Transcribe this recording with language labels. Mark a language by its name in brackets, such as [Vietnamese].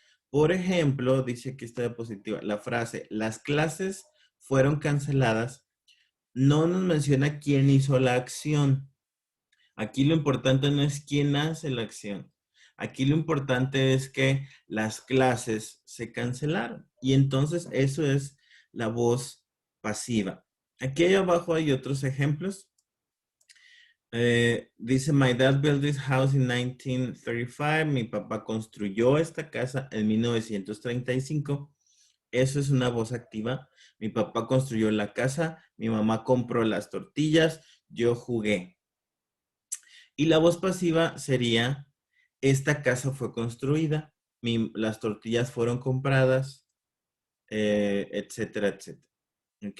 [Spanish] Por ejemplo, dice que está diapositiva, la frase, las clases fueron canceladas, no nos menciona quién hizo la acción. Aquí lo importante no es quién hace la acción. Aquí lo importante es que las clases se cancelaron. Y entonces eso es la voz pasiva. Aquí abajo hay otros ejemplos. [English] Dice, my dad built this house in 1935. [Spanish] Mi papá construyó esta casa en 1935. Eso es una voz activa. Mi papá construyó la casa, mi mamá compró las tortillas, yo jugué. Y la voz pasiva sería, esta casa fue construida, las tortillas fueron compradas, etcétera, etcétera. ¿Ok?